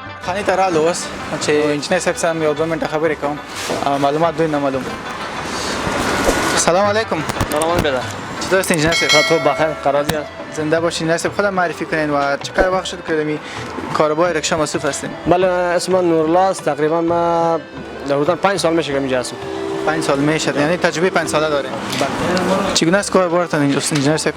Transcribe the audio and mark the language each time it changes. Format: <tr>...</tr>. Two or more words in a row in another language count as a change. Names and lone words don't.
<ps>خانه ته رالو اوس چې انجنیر صاحب سره مې یو 2 منټه خبرې کوم معلومات دوی نه معلوم.</ps> <ar>سلام علیکم. سلام علیکم.</ar> <fa>چطور است انجنیر صاحب؟ تو بخیر قراری است. زنده باشین. انجنیر صاحب خودم معرفی کنین و چقدر وقت شد که می کاربای رکشا مصروف هستین؟ بله اسم من نورالله است. تقریبا ما حدود 5 سال میشه که اینجا هستم. 5 سال میشه، یعنی تجربه 5 ساله دارین. بله. چگونه است کاربارتان انجنیر صاحب؟</fa>